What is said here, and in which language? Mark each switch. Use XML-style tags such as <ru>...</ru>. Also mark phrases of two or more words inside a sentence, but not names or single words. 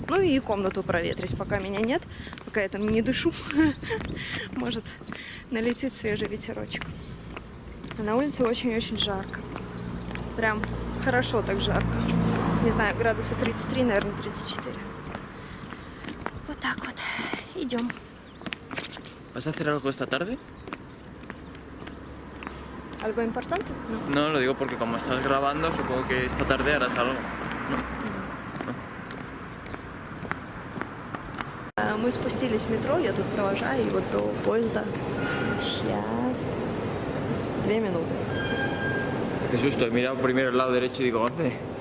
<ru>Ну и комнату проветрить, пока меня нет, пока я там не дышу. Может налетит свежий ветерочек. А на улице очень-очень жарко. Прям хорошо так жарко. Не знаю, градуса 33, наверное, 34. Вот так вот. Идем.</ru> <es>¿Vas a hacer algo esta tarde? ¿Algo importante? No. No, lo digo porque como estás grabando, supongo que esta tarde harás algo. No.</es> <ru>Мы спустились в метро, я тут провожаю его до поезда. Сейчас. 2 минуты.</ru> <es>Qué susto, he mirado primero el lado derecho y digo, ¿dónde?</es>